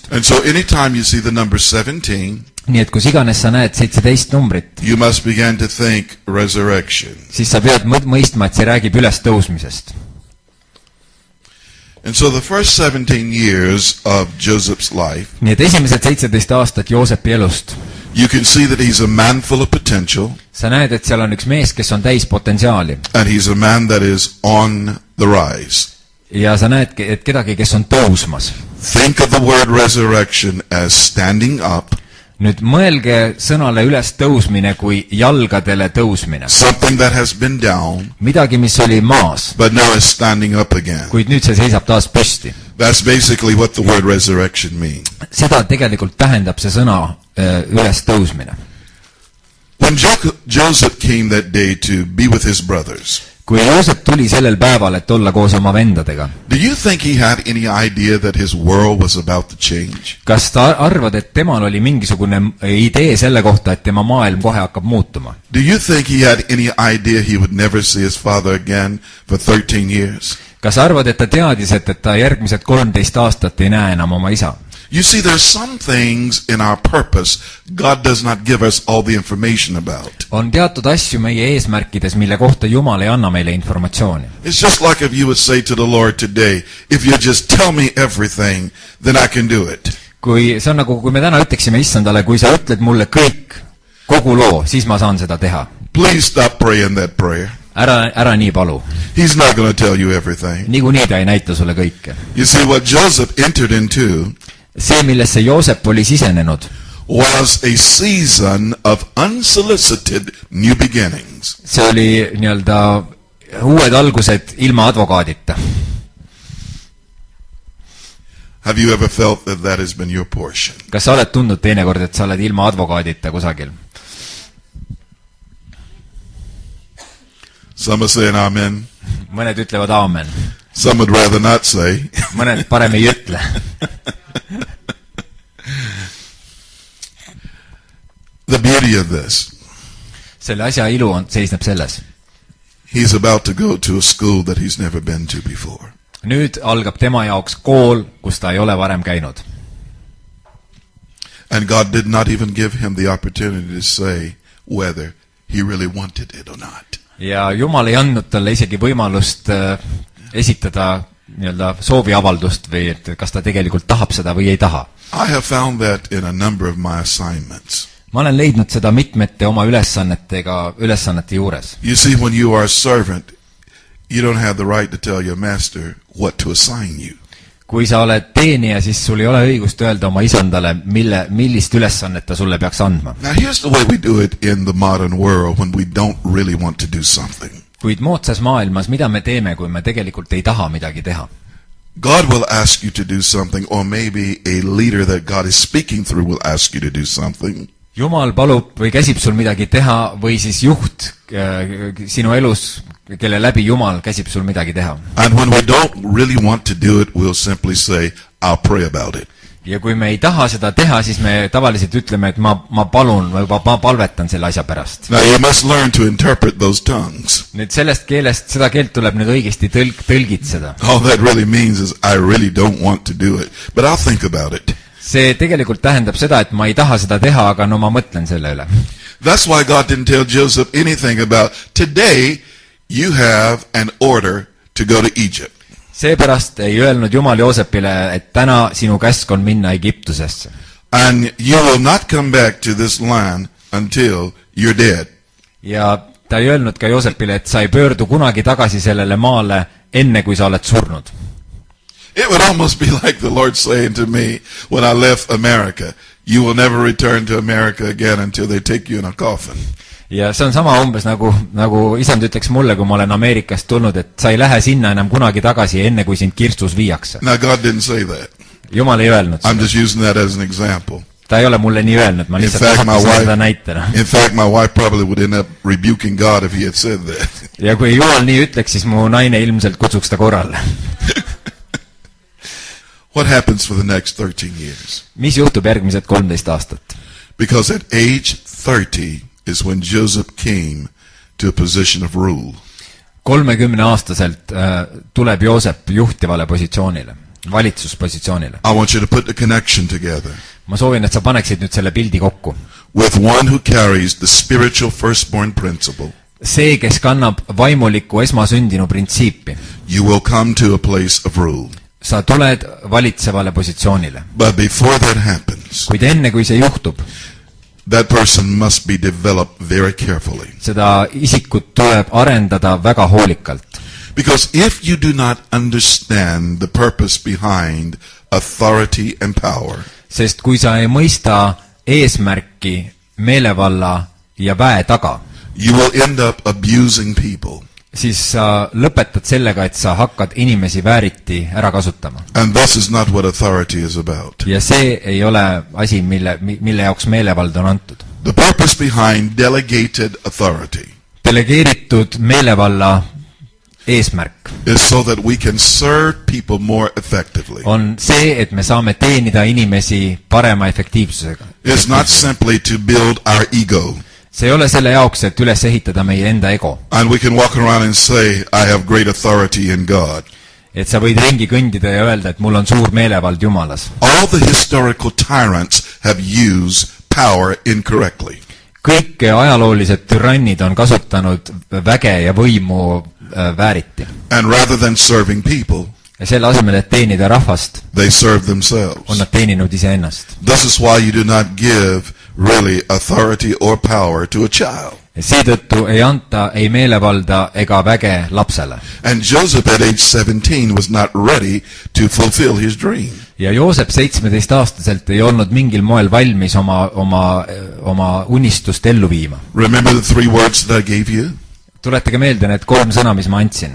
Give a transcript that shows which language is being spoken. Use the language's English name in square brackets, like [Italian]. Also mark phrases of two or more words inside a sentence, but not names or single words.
[English] And so anytime you see the number 17, [Estonian] nii et kus iganes sa näed 17 numbrit, [English] you must begin to think resurrection. [Estonian] Siis sa pead mõistma, et see räägib ülestõusmisest. [English] And so the first 17 years of Joseph's life, [Estonian] nii et esimesed 17 aastat Joosepi elust, [English] you can see that he's a man full of potential. [Estonian] Sa näed, et seal on üks mees, kes on täis potentsiaali. [English] And he's a man that is on the rise. [Estonian] Ja sa näed, et kedagi, kes on tõusmas. [English] Think of the word resurrection as standing up. [Estonian] Nüüd mõelge sõnale üles tõusmine kui jalgadele tõusmine. [English] Something that has been down. [Estonian] Midagi, mis oli maas. [English] But now is standing up again. [Estonian] Kuid nüüd see seisab taas püsti. [English] That's basically what the word resurrection means. [Estonian] Seda tegelikult tähendab see sõna üles tõusmine. [English] When Joseph came that day to be with his brothers, [Estonian] kui Joosep tuli sellel päeval, et olla koos oma vendadega, [English] do you think he had any idea that his world was about to change? [Estonian] Kas ta arvad, et temal oli mingisugune idee selle kohta, et tema maailm kohe hakkab muutuma? [English] Do you think he had any idea he would never see his father again for 13 years? [Estonian] Kas arvad, et ta teadis, et ta järgmised 13 aastat ei näe enam oma isa? [English] You see, there's some things in our purpose God does not give us all the information about. [Estonian] On teatud asju meie eesmärkides, mille kohta Jumal ei anna meile informatsiooni. [English] It's just like if you would say to the Lord today, if you just tell me everything, then I can do it. [Estonian] Kui see on nagu, kui me täna ütleksime issandale, kui sa ütled mulle kõik, kogu loo, siis ma saan seda teha. [English] Please stop praying that prayer. [Estonian] Ära nii palu. [English] He's not going to tell you everything. [Estonian] Niikuinii ta ei näita sulle kõike. [English] You see, what Joseph entered into, [Estonian] see, millesse Joosep oli sisenenud, [English] was a season of unsolicited new beginnings. [Estonian] See oli nii-öelda uued algused ilma advokaadita. [English] Have you ever felt that that has been your portion? [Estonian] Kas sa oled tundnud teinekord, et sa oled ilma advokaadita kusagil? [English] Some are saying amen. [Estonian] Mõned ütlevad aamen. [English] Some would rather not say. [Estonian] Mõned parem ei ütle. [English] The beauty of this. [Estonian] Selle asja ilu seisneb selles. [English] He's about to go to a school that he's never been to before. [Estonian] Nüüd algab tema jaoks kool, kus ta ei ole varem käinud. [English] And God did not even give him the opportunity to say whether he really wanted it or not. [Estonian] Ja Jumal ei andnud talle isegi võimalust esitada nii-öelda sooviavaldust või et kas ta tegelikult tahab seda või ei taha. [English] I have found that in a number of my assignments. [Estonian] Ma olen leidnud seda mitmete oma ülesannete juures. [English] You see, when you are a servant, you don't have the right to tell your master what to assign you. [Estonian] Kui sa oled teenija, siis sul ei ole õigust öelda oma isandale, millist ülesannet ta sulle peaks andma. [English] Now here's the way we do it in the modern world when we don't really want to do something. [Estonian] Kuid moodsas maailmas, mida me teeme, kui me tegelikult ei taha midagi teha? [English] God will ask you to do something, or maybe a leader that God is speaking through will ask you to do something. [Estonian] Jumal palub või käsib sul midagi teha või siis juht sinu elus, kelle läbi Jumal käsib sul midagi teha. [English] And when we don't really want to do it, we'll simply say, I'll pray about it. [Estonian] Ja kui me ei taha seda teha, siis me tavaliselt ütleme, et ma palun või ma palvetan selle asja pärast. [English] Now you must learn to interpret those tongues. [Estonian] Nüüd sellest keelest, seda keelt tuleb nüüd õigesti tõlgitseda. [English] All that really means is I really don't want to do it, but I'll think about it. [Estonian] See tegelikult tähendab seda, et ma ei taha seda teha, aga no ma mõtlen selle üle. [English] That's why God didn't tell Joseph anything about today you have an order to go to Egypt. [Estonian] Seepärast ei öelnud Jumal Joosepile, et täna sinu käsk on minna Egiptusesse. [English] And you will not come back to this land until you're dead. [Estonian] Ja ta ei öelnud ka Joosepile, et sa ei pöördu kunagi tagasi sellele maale enne, kui sa oled surnud. [English] It would almost be like the Lord saying to me when I left America, you will never return to America again until they take you in a coffin. [Estonian] Ja see on sama umbes nagu isand ütleks mulle, kui ma olen Ameerikast tulnud, et sa ei lähe sinna enam kunagi tagasi, enne kui sind kirstus viiakse. [English] Now God didn't say that. [Estonian] Jumal ei öelnud [English] I'm [Estonian] seda. [English] just using that as an example. [Estonian] Ta ei ole mulle nii öelnud, ma lihtsalt kasutasin seda näitena. [English] In fact, my wife probably would end up rebuking God if he had said that. [Estonian] Ja kui Jumal nii ütleks, siis mu naine ilmselt kutsuks ta korrale. [English] What happens for the next 13 years? [Estonian] Mis juhtub järgmised 13 aastat? [English] Because at age 30 is when Joseph came to a position of rule. [Estonian] 30-aastaselt tuleb Joosep juhtivale positsioonile, valitsuspositsioonile. [English] I want you to put the connection together. [Estonian] Ma soovin, et sa paneksid nüüd selle pildi kokku. [English] With one who carries the spiritual firstborn principle. [Estonian] See, kes kannab vaimuliku esmasündinu printsiipi. [English] You will come to a place of rule. [Estonian] Sa tuled valitsevale positsioonile. [English] But before that happens, [Estonian] kuid enne, kui see juhtub, [English] that person must be developed very carefully. [Estonian] Seda isikut tuleb arendada väga hoolikalt. [English] Because if you do not understand the purpose behind authority and power, [Estonian] sest kui sa ei mõista eesmärki meelevalla ja väe taga, [English] you will end up abusing people. [Estonian] Siis sa lõpetad sellega, et sa hakkad inimesi vääriti ära kasutama. [English] And this is not what authority is about. [Estonian] Ja see ei ole asi, mille jaoks meelevald on antud. [English] The purpose behind delegated authority [Estonian] delegeeritud meelevalla eesmärk [English] is so that we can serve people more effectively. [Estonian] On see, et me saame teenida inimesi parema efektiivsusega. [English] It's not simply to build our ego. [Estonian] See ei ole selle jaoks, et üles ehitada meie enda ego. [English] And we can walk around and say, I have great authority in God. [Estonian] Et sa võid ringi kõndida ja öelda, et mul on suur meelevald Jumalas. [English] All the historical tyrants have used power incorrectly. [Estonian] Kõik ajaloolised türannid on kasutanud väge ja võimu vääriti. [English] And rather than serving people, [Estonian] ja selle asemel, et teenida rahvast, [English] they serve themselves. [Estonian] On nad teeninud iseennast. [English] This is why you do not give really authority or power to a child. [Estonian] Seetõttu ei anta ei meelevalda ega väge lapsele. [English] And Joseph at age 17 was not ready to fulfill his dream. [Estonian] Ja Joosep 17-aastaselt ei olnud mingil moel valmis oma unistust ellu viima. [English] Remember the 3 words that I gave you? [Estonian] Tuletage meelde need 3 sõna, mis ma andsin.